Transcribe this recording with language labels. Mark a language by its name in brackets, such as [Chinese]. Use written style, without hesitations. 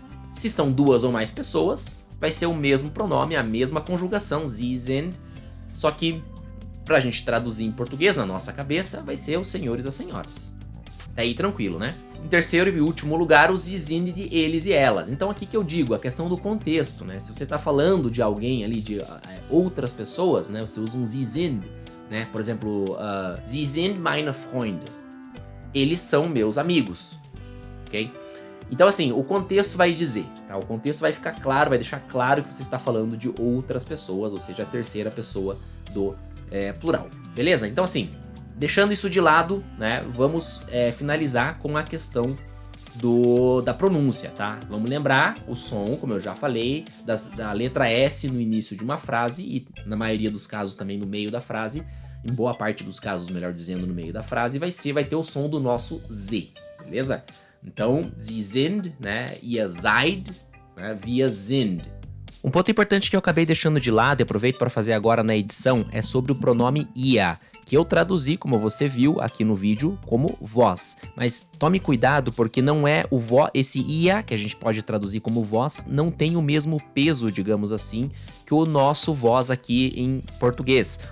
[Portuguese] Se são duas ou mais pessoas, vai ser o mesmo pronome, a mesma conjugação, [German] Sie sind, [Portuguese] só que pra gente traduzir em português, na nossa cabeça, vai ser os senhores e as senhoras. Tá aí tranquilo, né? Em terceiro e último lugar, os [German] Sie sind [Portuguese] de eles e elas. Então aqui que eu digo, a questão do contexto, né? Se você tá falando de alguém ali, de outras pessoas, né? Você usa um [German] Sie sind, [Portuguese] né? Por exemplo, [German] Sie sind meine Freunde. [Portuguese] Eles são meus amigos, ok? Então assim, o contexto vai dizer, tá? O contexto vai ficar claro, vai deixar claro que você está falando de outras pessoas, ou seja, a terceira pessoa do plural, beleza? Então assim, deixando isso de lado, né, vamos finalizar com a questão da pronúncia, tá? Vamos lembrar o som, como eu já falei, da letra S no início de uma frase e na maioria dos casos também no meio da frase, em boa parte dos casos, melhor dizendo, no meio da frase, vai ter o som do nosso Z, beleza? [German] Então, Sie sind, né, ihr seid, né, wir sind. [Portuguese] Um ponto importante que eu acabei deixando de lado e aproveito para fazer agora na edição é sobre o pronome ihr, que eu traduzi, como você viu aqui no vídeo, como vós. Mas tome cuidado porque não é o esse ia, que a gente pode traduzir como vós, não tem o mesmo peso, digamos assim, que o nosso vós aqui em português.